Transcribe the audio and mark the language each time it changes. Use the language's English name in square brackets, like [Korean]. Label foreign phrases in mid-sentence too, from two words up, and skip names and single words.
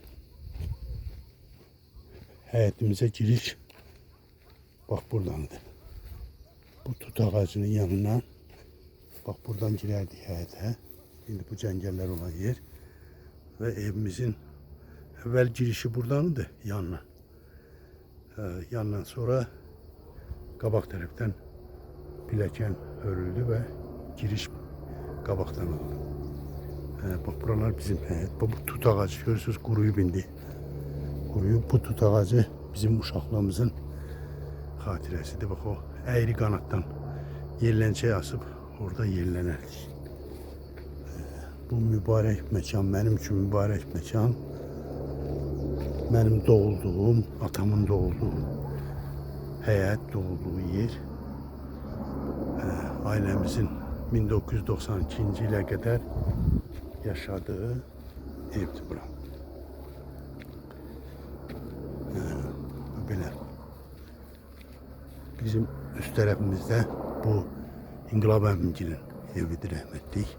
[Azerbaijani] Həyətimize giriş bak buradandı. Bu tut ağacının yanına bak buradan girerdik həyətə. Şimdi bu cəngəllər olan yer ve evimizin evvel girişi buradandı yanına. Yandan sonra qabaq tərəfdən bileken örüldü ve giriş qabaqdan oldu. Bak buralar bizim həyət. Bu tut ağacı görürsünüz quruyub indi. Quruyub bu tut ağacı bizim uşaqlığımızın xatirəsidir. Bak o əyri qanatdan yerlənçə asıb orada yerlənərdik. Bu mübarək məkan, mənim üçün mübarək məkan. Mənim doğulduğum, atamın doğulduğu həyət, doğulduğu yer. [Turkish] Ailemizin 1992 ile kadar yaşadığı evdi bura. Böyle. [Azerbaijani] Bizim üst tarafımızda bu İnqilab əmimginin evidir, rəhmətlik.